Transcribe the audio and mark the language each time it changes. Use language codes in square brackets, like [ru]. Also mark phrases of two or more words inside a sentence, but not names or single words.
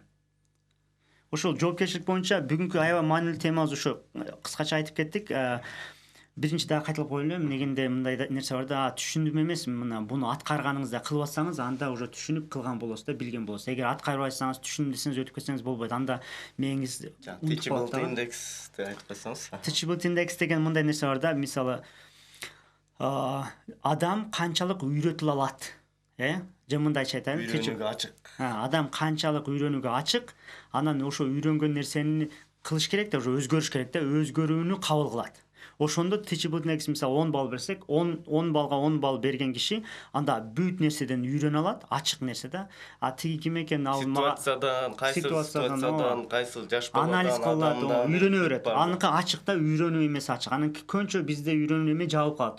[ky] Ошол жоопкерчилик боюнча бүгүнкү аябай маанилүү темабыз ошо кыскача айтып кеттик. Биринчи дагы кайталап коелу, эмнегенде мындай нерсе бар да, түшүндүм эмес, мына буну аткарганыңызда кылып атсаңыз, анда уже түшүнүп кылган болосуз да, билген болосуз. Эгер аткарбайсаңыз, түшүндүм десеңиз, өтүп кетсеңиз болбойт. Анда мээңиз [en] teachable index [ky] деп айтып койсоңуз. [en] Teachable index [ky] деген мындай нерсе бар да, мисалы адам канчалык үйрөтүлө алат, же мындайча айтайлы, Үйрөнүүгө ачык. Адам канчалык үйрөнүүгө ачык, анан ошо үйрөнгөн нерсени кылыш керек да, уже өзгөрүш керек да, өзгөрүүнү кабыл кылат. Ошондо [en] teachable index [ky] мисалы 10 балл берсек, 10 балга 10 балл берген киши анда бүт нерседен үйрөнө алат, ачык нерсе да. Тиги ким экен, ал ситуациядан, кайсы ситуациядан, кайсы жаш баладан анализ кылат, үйрөнө берет. Аныкы ачык да, үйрөнүү эмес ачык. Анын көбүнчө бизде үйрөнүү эме жабылып калат.